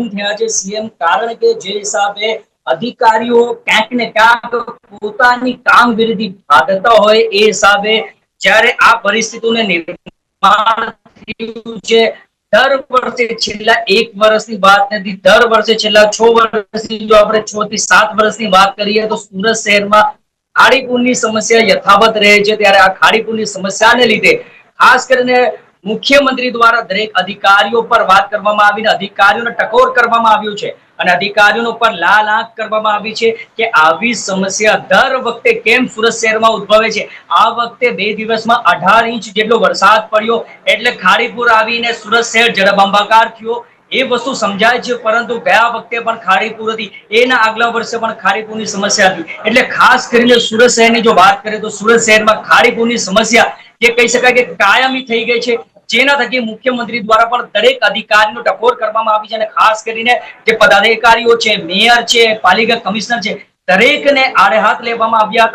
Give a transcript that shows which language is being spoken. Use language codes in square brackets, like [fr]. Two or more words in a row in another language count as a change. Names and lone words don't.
[gu] થયા છે સીએમ, કારણ કે જે હિસાબે અધિકારીઓ ક્યાંક ને ક્યાંક પોતાની કામગીરીથી ભાગતા હોય એ હિસાબે જ્યારે આ પરિસ્થિતિનું નિર્માણ થયું છે દર વર્ષે છેલ્લા 1 વર્ષની વાત નથી, દર વર્ષે છેલ્લા 6 વર્ષની જો આપણે 6 થી 7 વર્ષની વાત કરીએ તો સુરત શહેરમાં ખાડીપૂરની સમસ્યા યથાવત રહે છે। ત્યારે આ ખાડીપૂરની સમસ્યાને લીધે ખાસ કરીને મુખ્યમંત્રી દ્વારા દરેક અધિકારીઓ પર વાત કરવામાં આવીને અધિકારીઓને ટકોર કરવામાં આવ્યું છે અને અધિકારીઓ પર લાલ આંખ કરવામાં આવી છે કે આવી સમસ્યા દર વખતે કેમ સૂરત શહેરમાં ઉદ્ભવે છે। આ વખતે 2 દિવસમાં 18 ઇંચ જેટલો વરસાદ પડ્યો એટલે ખાડીપૂર આવીને સૂરત શહેર જળબંબાકાર થયો એ વસ્તુ સમઝાય છે, પરંતુ ગયા વખતે પણ ખાડીપૂર હતી, એના આગલા વર્ષે પણ ખાડીપૂરની સમસ્યા હતી। એટલે ખાસ કરીને સુરત શહેરની જો વાત કરીએ તો સુરત શહેરમાં ખાડીપૂરની સમસ્યા જે કહી શકાય કે કાયમી થઈ ગઈ છે, જેના થકી મુખ્યમંત્રી દ્વારા પણ દરેક અધિકારીનો ટકોર કરવામાં આવી છે અને ખાસ કરીને જે પદાધિકારીઓ છે, મેયર છે, પાલિકા કમિશનર છે, દરેકને આડે હાથ લેવામાં આવ્યા હતા